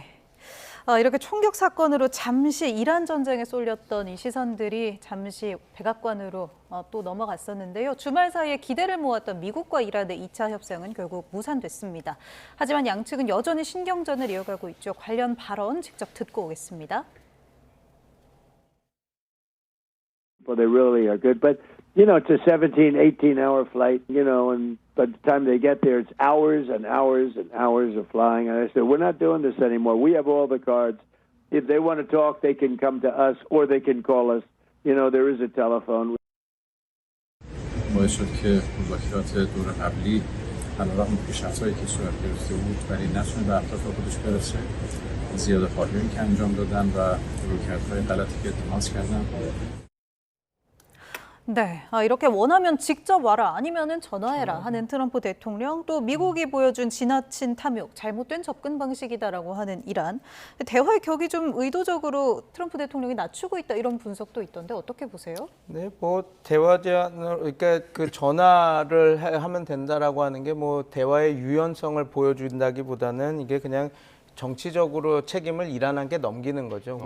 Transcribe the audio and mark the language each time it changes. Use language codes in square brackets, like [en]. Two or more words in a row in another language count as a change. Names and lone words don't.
[ko] 이렇게 총격 사건으로 잠시 이란 전쟁에 쏠렸던 이 시선들이 잠시 백악관으로 또 넘어갔었는데요. 주말 사이에 기대를 모았던 미국과 이란의 2차 협상은 결국 무산됐습니다. 하지만 양측은 여전히 신경전을 이어가고 있죠. 관련 발언 직접 듣고 오겠습니다. [en] Well, they really are good. But, you know, it's a 17, 18-hour flight, you know, and by the time they get there, it's hours and hours and hours of flying. And I said, we're not doing this anymore. We have all the cards. If they want to talk, they can come to us or they can call us. You know, there is a telephone. [fa] باعث شد که مذاکرات دور قبلی علیرغم پیشرفت‌هایی که صورت گرفته بود ولی نتونه به اهداف خودش برسه، زیاده‌خواهی‌هایی که انجام دادن و رویکردهای غلطی که اتخاذ کردن. [ko] 네, 이렇게 원하면 직접 와라 아니면은 전화해라 하는 트럼프 대통령, 또 미국이 보여준 지나친 탐욕, 잘못된 접근 방식이다라고 하는 이란. 대화의 격이 좀 의도적으로 트럼프 대통령이 낮추고 있다 이런 분석도 있던데 어떻게 보세요? 네, 뭐 대화 제안을 그러니까 그 전화를 하면 된다라고 하는 게 뭐 대화의 유연성을 보여준다기보다는 이게 그냥 정치적으로 책임을 이란한테 넘기는 거죠.